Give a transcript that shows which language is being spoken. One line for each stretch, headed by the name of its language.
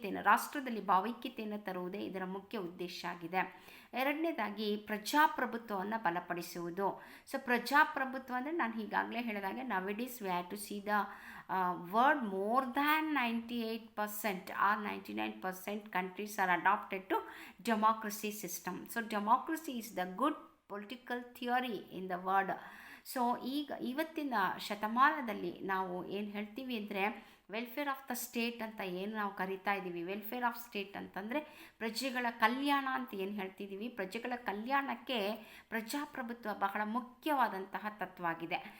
Kannada: ರಾಷ್ಟ್ರದಲ್ಲಿ ಭಾವೈಕ್ಯತೆಯನ್ನು ತರುವುದೇ ಇದರ ಮುಖ್ಯ ಉದ್ದೇಶ ಆಗಿದೆ. ಎರಡನೇದಾಗಿ ಪ್ರಜಾಪ್ರಭುತ್ವವನ್ನು ಬಲಪಡಿಸುವುದು. ಸೊ ಪ್ರಜಾಪ್ರಭುತ್ವ ಅಂದರೆ ನಾನು ಈಗಾಗಲೇ ಹೇಳಿದಾಗೆ
English: nowadays we have to see the word more than 98% or 99% countries are adopted to democracy system. So democracy is the good political theory in the world.
Kannada: So ಇವತ್ತಿನ ಶತಮಾನದಲ್ಲಿ ನಾವು ಏನು ಹೇಳ್ತೀವಿ ಅಂದರೆ
English: welfare of the state
Kannada: ಅಂತ ಏನು ನಾವು ಕರಿತಾ ಇದ್ದೀವಿ. ವೆಲ್ಫೇರ್ ಆಫ್ ಸ್ಟೇಟ್ ಅಂತಂದರೆ ಪ್ರಜೆಗಳ ಕಲ್ಯಾಣ ಅಂತ ಏನು ಹೇಳ್ತಿದ್ದೀವಿ. ಪ್ರಜೆಗಳ ಕಲ್ಯಾಣಕ್ಕೆ ಪ್ರಜಾಪ್ರಭುತ್ವ ಬಹಳ ಮುಖ್ಯವಾದಂತಹ ತತ್ವ ಆಗಿದೆ.